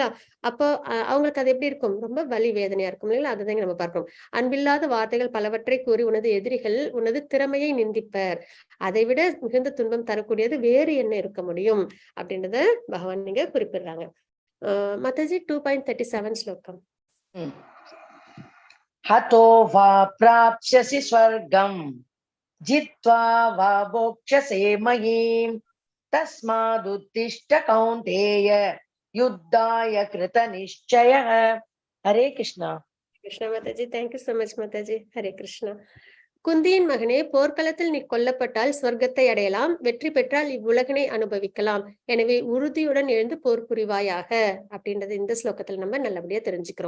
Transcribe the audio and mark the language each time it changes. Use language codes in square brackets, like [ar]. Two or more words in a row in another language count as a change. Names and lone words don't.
[ta] அப்போ அவங்களுக்கு அது எப்படி இருக்கும்? ரொம்ப வலி வேதனையா இருக்கும் இல்லைங்களா? அதுதான் நம்ம பார்க்கிறோம். அன்பில்லாத வார்த்தைகள் பலவற்றை கூறி உனது எதிரிகள் உனது திறமையை நிந்திப்பர். அதை விட மிகுந்த துன்பம் தரக்கூடியது வேறு என்ன இருக்க முடியும் அப்படின்றத பகவான் நீங்க குறிப்பிடுறாங்க. மாதாஜி 2.37 ஸ்லோகம். [sa] हतो वा प्राप्स्यसि स्वर्गं जित्वा वा भोक्ष्यसे महीम् तस्मादुत्तिष्ठ कौन्तेय युद्धाय कृतनिश्चयः. हरे कृष्णा. [ta] கிருஷ்ணா மாதாஜி, [en] thank you so much [ta] மாதாஜி. ஹரே கிருஷ்ணா. குந்தியின் மகனே, போர்க்களத்தில் நீ கொல்லப்பட்டால் சொர்க்கத்தை அடையலாம், வெற்றி பெற்றால் இவ்வுலகினை அனுபவிக்கலாம். எனவே உறுதியுடன் எழுந்து போர் புரிவாயாக அப்படின்றது இந்த ஸ்லோகத்துல நம்ம நல்லபடியா தெரிஞ்சுக்கிறோம்.